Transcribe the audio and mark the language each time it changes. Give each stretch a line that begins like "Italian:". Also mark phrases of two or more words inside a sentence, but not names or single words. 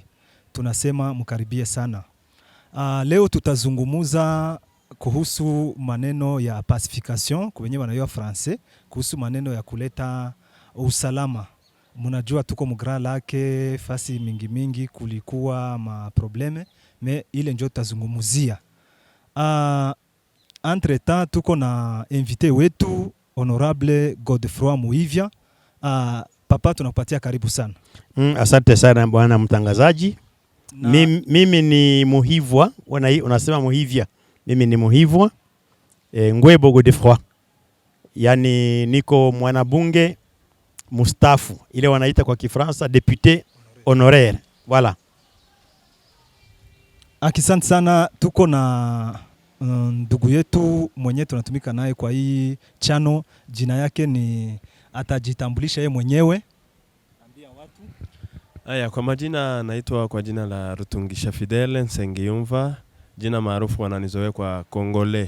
Swahili: Tunasema mkaribie sana. Leo tutazungumuza kuhusu maneno ya pacification, kwa wenyewe wanajua français, kuhusu maneno ya kuleta usalama. Mnajua tuko Gralac fasi mingi kulikuwa ma probleme, mais ile ndio tutazungumuzia.
French: Entre temps
Swahili: tuko na invité wetu honorable Godefroid Muivya. Papa, tunakupatia karibu sana. Asante sana bwana mtangazaji. Mimi ni Muhivwa, unasema Muivya. Mimi ni Muhivwa Ngwebo Godefroid. Yani niko mwanabunge mustafu, ile wanaita kwa Kifaransa
French: député honoraire. Voilà.
Swahili: Asante sana. Tuko na ndugu yetu mwenye tunatumika naye kwa hii channel, jina yake ni atajitambulisha yeye mwenyewe. Ambia watu. Aya, kwa majina naitwa kwa jina la Rutungisha Fidele Nsengiyumva, jina maarufu wananizoea kwa Kongole.